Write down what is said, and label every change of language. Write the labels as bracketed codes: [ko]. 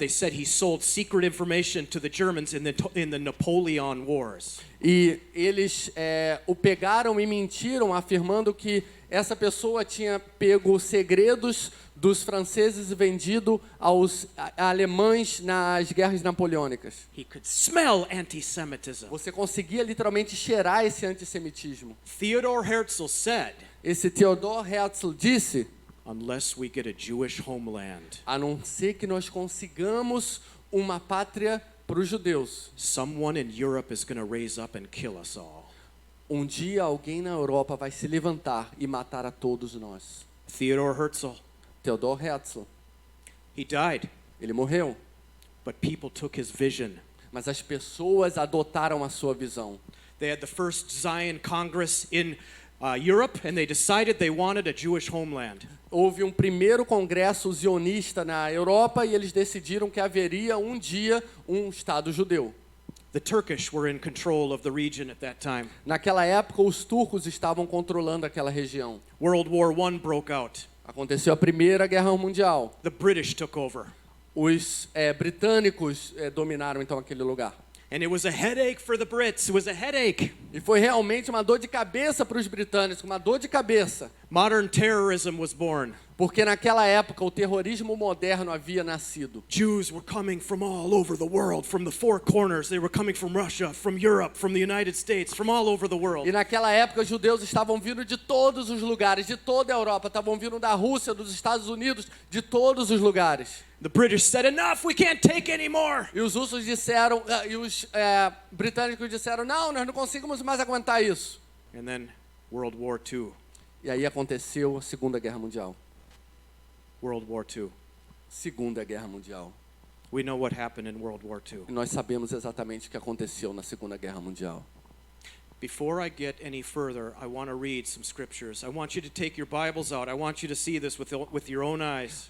[en] They said he sold secret information to the Germans in the Napoleon Wars. [pt] E eles o pegaram e mentiram, afirmando que essa pessoa tinha pego segredos dos franceses e vendido aos alemães nas guerras napoleônicas. [en] He could smell anti-Semitism. [pt] Você conseguia literalmente cheirar esse antissemitismo. [en] Theodor Herzl said, [pt] Esse Theodor Herzl disse: [en] "Unless we get a Jewish homeland, [pt] a não ser que nós consigamos uma pátria para os judeus, [en] someone in Europe is going to raise up and kill us all." [pt] um dia alguém na Europa vai se levantar e matar a todos nós. [en] Theodor Herzl, [pt] Theodor Herzl, [en] he died, [pt] ele morreu, [en] but people took his vision. [pt] mas as pessoas adotaram a sua visão. [en] They had the first Zion Congress in Europe, and they decided they wanted a Jewish homeland. [pt] Houve um primeiro congresso zionista na Europa e eles decidiram que haveria um dia um Estado judeu. [en] The Turkish were in control of the region at that time. [pt] Naquela época, os turcos estavam controlando aquela região. [en] World War I broke out. [pt] Aconteceu a Primeira Guerra Mundial. [en] The British took over. [pt] Os britânicos dominaram então aquele lugar. [en] And it was a headache for the Brits. It was a headache. [pt] E foi realmente uma dor de cabeça para os britânicos, uma dor de cabeça. [en] Modern terrorism was born. [pt] Porque naquela época o terrorismo moderno havia nascido. [en] Jews were coming from all over the world, from the four corners. They were coming from Russia, from Europe, from the United States, from all over the world. [pt] E naquela época os judeus estavam vindo de todos os lugares, de toda a Europa, estavam vindo da Rússia, dos Estados Unidos, de todos os lugares. [en] The British said, "Enough, we can't take any more." [pt] E os russos disseram, e os britânicos disseram, não, nós não conseguimos mais aguentar isso. [en] And then World War II. [pt] E aí aconteceu a Segunda Guerra Mundial. [en] World War II. [pt] Segunda Guerra Mundial. [en] We know what happened in World War II. [pt] E nós sabemos exatamente o que aconteceu na Segunda Guerra Mundial. [en] Before I get any further, I want to read some scriptures. I want you to take your Bibles out. I want you to see this with your own eyes.